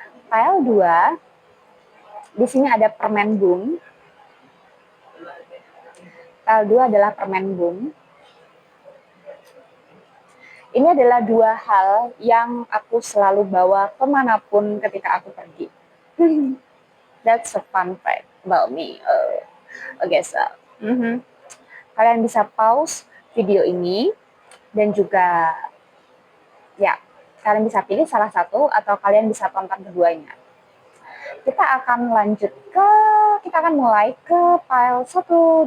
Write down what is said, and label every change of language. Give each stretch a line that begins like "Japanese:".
Indonesian: Pile 2 di sini ada permen bung. Pile 2 adalah permen bung. Ini adalah dua hal yang aku selalu bawa kemanapun ketika aku pergi.
English: That's a fun fact about me.
Indonesian: Okay, so kalian bisa pause video ini dan juga ya kalian bisa pilih salah satu atau kalian bisa tonton keduanya. Kita akan mulai ke pile 1.